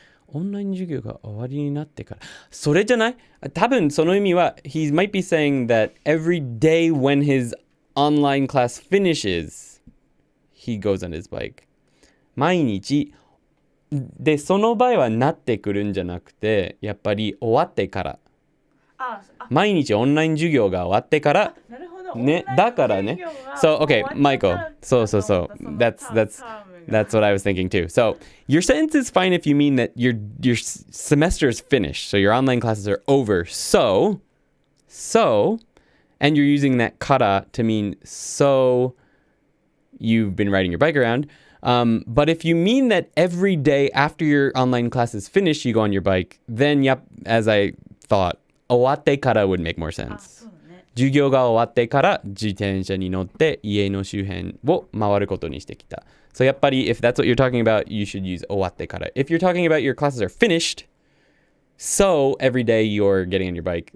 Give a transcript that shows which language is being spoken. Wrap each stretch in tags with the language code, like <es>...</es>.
<ja>オンライン授業が終わりになってから。それじゃない？多分その意味は</ja> <en>he might be saying that every day when his online class finishes, he goes on his bike.</en> <ja>毎日で、その場合はなってくるんじゃなくて、やっぱり終わってから。毎日オンライン授業が終わってから。ね、だからね。</ja> <en>So, okay, Michael. So. That's what I was thinking too. So, your sentence is fine if you mean that your semester is finished. So, your online classes are over. So, and you're using that kara to mean so you've been riding your bike around. But if you mean that every day after your online classes finish, you go on your bike, then yep, as I thought, 終わってから would make more sense. 授業が終わってから自転車に乗って家の周辺を回ることにしてきた。 So やっぱり if that's what you're talking about, you should use 終わってから. If you're talking about your classes are finished, So every day you're getting on your bike.</en>